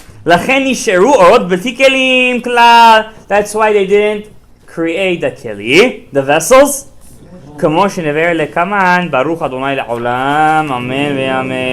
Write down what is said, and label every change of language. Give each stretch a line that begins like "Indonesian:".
Hebrew: לכן נשארו אורות בלתי כלים כלל.
English: That's why they didn't create the keli, the vessels.
Hebrew: כמו שנבהר לקמן, ברוך אדוני לעולם, אמן ואמן.